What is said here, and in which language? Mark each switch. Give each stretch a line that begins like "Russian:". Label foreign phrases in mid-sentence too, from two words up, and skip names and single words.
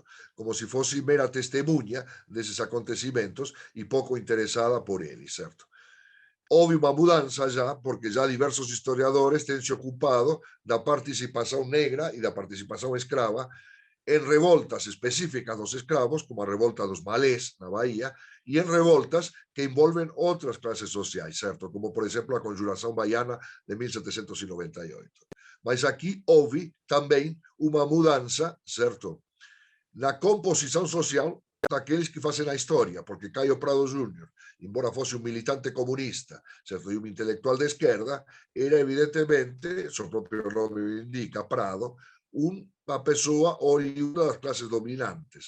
Portuguese: Como se fosse mera testemunha desses acontecimentos e pouco interessada por eles, certo? Houve uma mudança já, porque já diversos historiadores têm se ocupado da participação negra e da participação escrava en revoltas específicas dos escravos, como a revolta dos malés na Bahía, e en revoltas que envolven outras clases sociais, certo? Como, por exemplo, a Conjuração Baiana de 1798. Mas aqui houve também uma mudança, certo? Na composição social daqueles que fazem a história, porque Caio Prado Júnior, embora fosse um militante comunista, certo? E um intelectual de esquerda, era evidentemente, seu próprio nome indica, Prado, uma pessoa oriunda das classes dominantes.